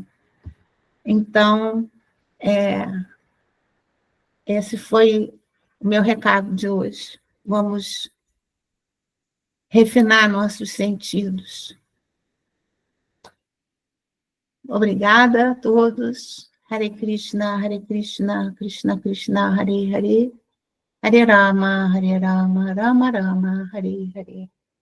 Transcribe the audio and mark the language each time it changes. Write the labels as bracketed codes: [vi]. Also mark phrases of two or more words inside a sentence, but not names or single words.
[pt] Então, esse foi o meu recado de hoje. Vamos refinar nossos sentidos. Obrigada a todos. [sa] Hare Krishna, Krishna Krishna, Hare Hare, Hare Rama, Rama Rama, Hare Hare.